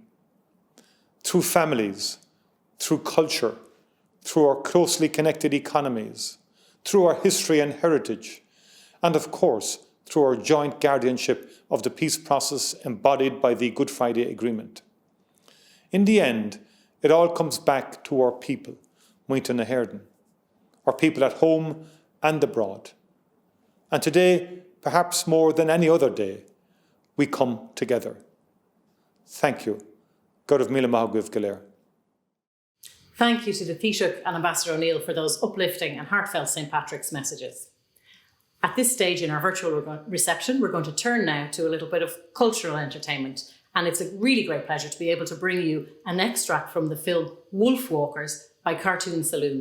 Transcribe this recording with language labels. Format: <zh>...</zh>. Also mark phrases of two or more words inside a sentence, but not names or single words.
<en>Through families, through culture, through our closely connected economies, through our history and heritage, and of course, through our joint guardianship of the peace process embodied by the Good Friday Agreement. In the end, it all comes back to our people,</en> <ga>Muintir na hÉireann,</ga> <en>our people at home and abroad. And today, perhaps more than any other day, we come together. Thank you.</en> <ga>Céad Míle go léir.</ga> <en>Thank you to the Taoiseach and Ambassador O'Neill for those uplifting and heartfelt St. Patrick's messages. At this stage in our virtual reception, we're going to turn now to a little bit of cultural entertainment. And it's a really great pleasure to be able to bring you an extract from the film Wolf Walkers by Cartoon Saloon.</en>